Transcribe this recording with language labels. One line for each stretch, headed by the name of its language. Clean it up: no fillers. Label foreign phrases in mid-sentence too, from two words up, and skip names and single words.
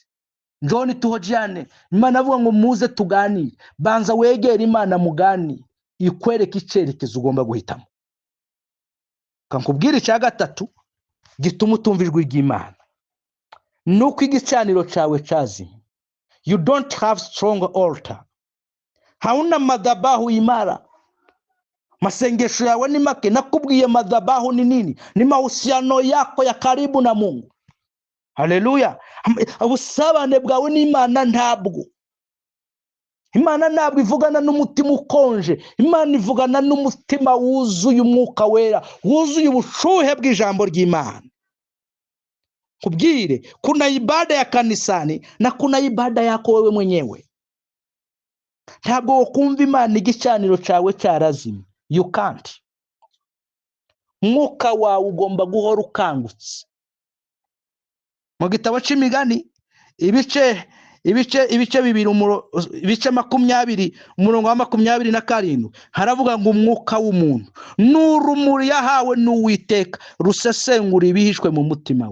Swahili: Njoni tuhojane,
Kinyarwanda: Imana avuga ngo muze tuganire. Banza wegere Imana mugani ikwereke icyerekezo ugomba guhitamo. Kankubwira icya gatatu gituma utumva ijwi ry'Imana, nuko igicaniro cyawe cyazimye.
English: You don't have strong altar.
Swahili: Hauna madhabahu imara.
Kinyarwanda: Masengesho yawe ni make. Nakubwiye madhabahu ni nini?
Swahili: Ni mahusiano yako ya karibu na Mungu. Haleluya.
Kinyarwanda: Ubusabane bwawe n'Imana ntabwo. Imana ntabwo ivugana n'umutima ukonje. Imana ivugana n'umutima wuzuye umwuka wera, wuzuye ubushuhe bw'ijambo ry'Imana. Kubwire,
Swahili: kuna ibada ya kanisani na kuna ibada yako wewe mwenyewe.
Kinyarwanda: Ntabwo ukumva Imana igicaniro cyawe cyarazimye.
English: You can't.
Kinyarwanda: Mwuka wawe ugomba guhora ukangutse. Mu gitabo cy'Imigani ibice 20 umurongo wa 27 haravuga ngo umwuka w'umuntu n'urumuri yahawe n'Uwiteka rusesengura ibihishwe mu mutima we.